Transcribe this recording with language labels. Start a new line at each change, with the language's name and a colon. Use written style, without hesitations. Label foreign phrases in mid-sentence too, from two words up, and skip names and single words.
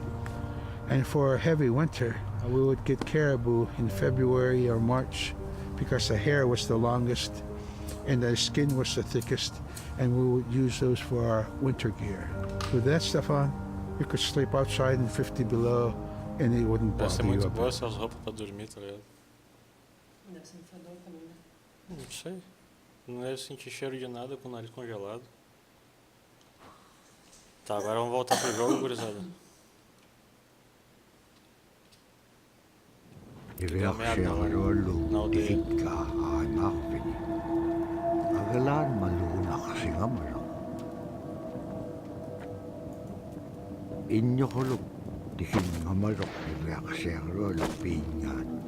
English: And for a heavy winter, we would get caribou in February or March because the hair was the longest and the skin was the thickest, and we would use those for our winter gear. With that stuff on, you could sleep outside in 50 below and it wouldn't
Portuguese: Deve ser
English: bother you
Portuguese: muito
English: a
Portuguese: boa
English: bit.
Portuguese: essas roupas pra dormir, tá ligado? Deve ser um fedor também, né? Não sei. Não deve sentir cheiro de nada com o nariz congelado. Tá, agora vamos voltar pro jogo, gurizada.
Inupiaq: Iveaksiarolu ikikka aanarvini. Agalaan maluunaqsingamalo. Injoholuk tikingamalok iveaksiarolu piingaan.